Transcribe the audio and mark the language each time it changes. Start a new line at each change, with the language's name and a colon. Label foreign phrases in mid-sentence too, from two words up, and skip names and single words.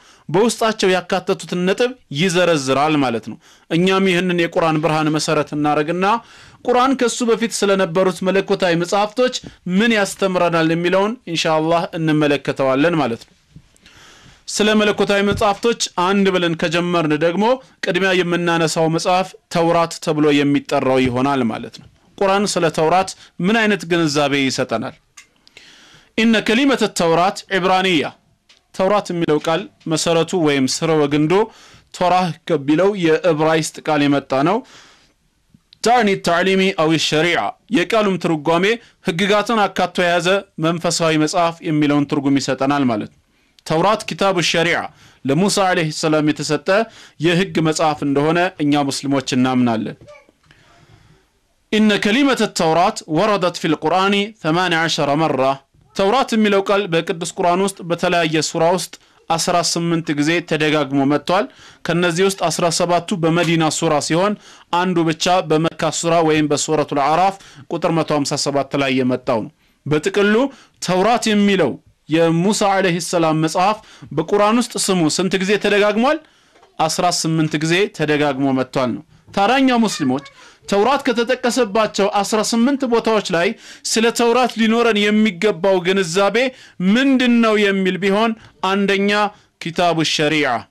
Amharic: በውስጣቸው ያካተቱትን ነጥብ ይዘረዝራል ማለት ነው። እኛም ይህንን የቁርአን ብርሃን መሰረት እናረግና ቁርአን ከሱ በፊት ስለነበሩት መለኮታዊ መጻሕፍቶች ምን ያስተምረናል የሚለውን ኢንሻአላህ እንመለከተዋለን ማለት ነው። ስለ መለኮታዊ መጻሕፍቶች አንድ ብለን ከጀመርን ደግሞ ቅድሚያ የምናነሳው መጽሐፍ ተውራት ተብሎ የሚጠራው ይሆናል ማለት ነው። ቁርአን ስለ ተውራት ምን አይነት ግንዛቤ ይሰጠናል?
Arabic: إن كلمة التوراة عبرانية
Amharic: ተውራት የሚለው ቃል መሰረቱ ወይም ስረወ ግንዶ ቶራህ ከቢለው የዕብራይስጥ ቃል የመጣ ነው
Arabic: تعني تعليم أو شريعة
Amharic: የቃሉም ትርጓሜ ህግጋትን አካቶ የያዘ መንፈሳዊ መጽሐፍ የሚለውን ትርጉም ይሰጠናል ማለት ተውራት
Arabic: كتاب الشريعة
Amharic: ለሙሳ
Arabic: عليه السلام
Amharic: የተሰጠ የህግ መጽሐፍ እንደሆነ እኛ ሙስሊሞች እናምናለን
Arabic: إن كلمة التوراة وردت في القرآن 18 مرة توراة
Amharic: የሚለው ቃል በቅዱስ ቁርአን ውስጥ በተለያየ ሱራ ውስጥ 18 ጊዜ ተደጋግሞ መጥቷል ከነዚህ ውስጥ 17ቱ በመዲና ሱራ ሲሆን አንዱ ብቻ በመካ ሱራ ወይም በሱረቱል አዕራፍ ቁጥር 157 ላይ የመጣው ነው በጥቅሉ ተውራት የሚለው የሙሳ
Arabic: عليه السلام
Amharic: መጽሐፍ በቁርአን ውስጥ ስሙ ስንት ጊዜ ተደጋግሟል 18 ጊዜ ተደጋግሞ መጥቷል ነው ታራኛ ሙስሊሞች ተውራት ከተጠቀሰባቸው 18 ቦታዎች ላይ ስለ ተውራት ሊኖረን የሚገባው ግንዛቤ ምንድነው የሚል ቢሆን አንደኛ
Arabic: كتاب الشريعة